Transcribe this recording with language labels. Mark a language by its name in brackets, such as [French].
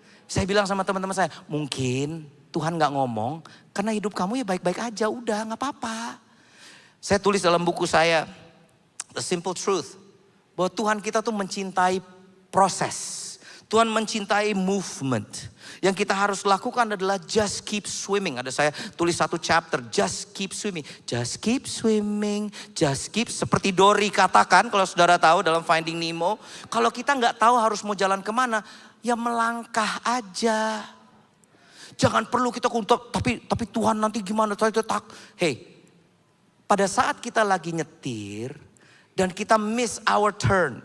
[Indonesian] Saya bilang sama teman-teman saya, mungkin Tuhan gak ngomong karena hidup kamu ya baik-baik aja, udah gak apa-apa. Saya tulis dalam buku saya, The Simple Truth, bahwa Tuhan kita tuh mencintai proses. Tuhan mencintai movement. Yang kita harus lakukan adalah [English] just keep swimming. [Indonesian] Ada saya tulis satu chapter, [English] just keep swimming. Just keep swimming, just keep. [Indonesian] Seperti Dory katakan, kalau saudara tahu dalam Finding Nemo. Kalau kita gak tahu harus mau jalan kemana, ya melangkah aja. Jangan perlu kita untuk, tapi Tuhan nanti gimana? Hey, pada saat kita lagi nyetir dan kita [English] miss our turn.